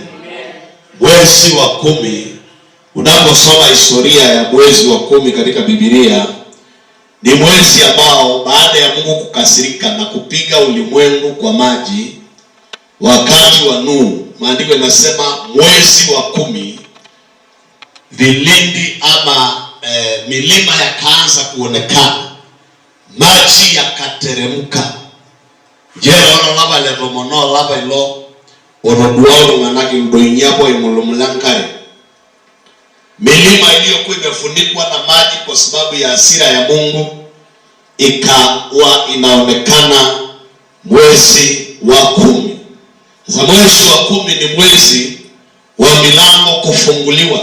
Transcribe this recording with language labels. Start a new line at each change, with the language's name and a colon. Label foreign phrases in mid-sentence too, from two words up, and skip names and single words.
Swahili: Mwezi wa 10, unaposoma historia ya mwezi wa 10 katika Biblia, ni mwezi ambao baada ya Mungu kukasirika na kupiga ulimwengu kwa maji wakati wa Nuhu, maandiko yanasema mwezi wa 10 vilindi ama milima yakaanza kuonekana, maji yakateremka.
Masai: Jero laba le romono laba ilo oroduao manaki ndoinyapo imulumulankare.
Swahili: Milima iliyokuwa imefunikwa na maji kwa sababu ya hasira ya Mungu ikawa inaonekana mwezi wa 10. Sasa mwezi wa 10 ni mwezi wa milango kufunguliwa.